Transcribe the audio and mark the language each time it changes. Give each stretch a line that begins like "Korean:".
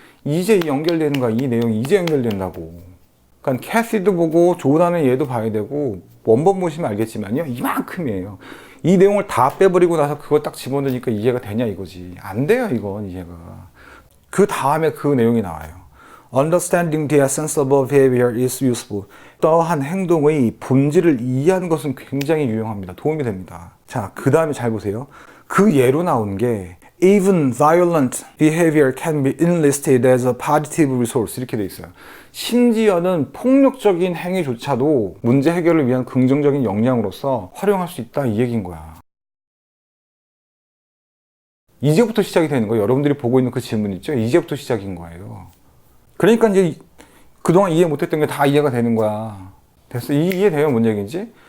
Korean: 이제 연결되는 거야. 이 내용이 이제 연결된다고. 그러니까 캐시도 보고 조단의 얘도 봐야 되고, 원본 보시면 알겠지만요, 이만큼이에요. 이 내용을 다 빼버리고 나서 그거 딱 집어넣으니까 이해가 되냐 이거지. 안 돼요, 이건 이해가. 그 다음에 그 내용이 나와요.
English: Understanding the essence of behavior is useful.
Korean: 떠한 행동의 본질을 이해하는 것은 굉장히 유용합니다. 도움이 됩니다. 자, 그 다음에 잘 보세요. 그 예로 나온 게
English: Even violent behavior can be enlisted as a positive resource
Korean: 이렇게 돼 있어요. 심지어는 폭력적인 행위조차도 문제 해결을 위한 긍정적인 역량으로서 활용할 수 있다, 이 얘기인 거야. 이제부터 시작이 되는 거예요. 여러분들이 보고 있는 그 질문 있죠? 이제부터 시작인 거예요. 그러니까 이제 그동안 이해 못했던 게 다 이해가 되는 거야. 됐어? 이해돼요? 뭔 얘기인지?